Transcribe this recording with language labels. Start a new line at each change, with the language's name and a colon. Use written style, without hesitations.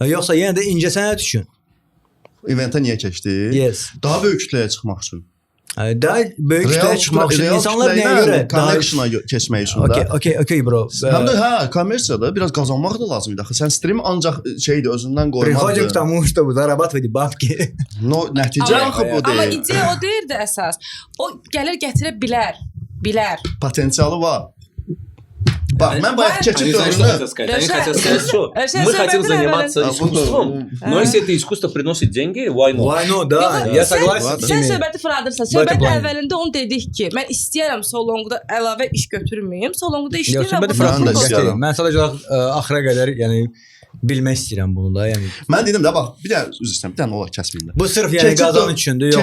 Azerbaijani: Yoxsa yenə də incə sənət üçün? Eventə niyə keçdi?
English: Yes.
Azerbaijani: Daha böyük kütləyə çıxmaq üçün. Daha böyük kütləyə çıxmaq üçün insanlar nəyə görə? Connection'a keçmək üçün də.
English: Okay bro.
Azerbaijani: Həm də kommersiyada biraz qazanmaq da lazımdır axı. Sən stream ancaq şeydir özündən qoymaqdır.
Russian: Приходим к тому, чтобы зарабатывать бабки.
Azerbaijani: No, nəticə axı bu deyil. Amma ideya o deyildi əsas. O gəlir gətirə bilər. Potensialı var. Bak, mən bayaq keçid dövrünü...
Russian: Они хотят сказать, что мы хотим заниматься искусством, но если это искусство приносит деньги,
English: why not? Why not,
Russian: da. Я согласен.
Azerbaijani: Sən söhbəti fırladırsan. Söhbətin əvvəlində onu dedik ki, mən istəyirəm solongda əlavə iş götürməyim, solongda işləyirəm. Söhbəti fırladırsan. Mən sadəcə axıra qədər, yəni bilmək istəyirəm bunu da, yəni. Mən dedim də bax, bir dənə üzr istəyirəm, bir dənə olar kəsməyim də. Bu sırf yəni qazan üçündür, yoxsa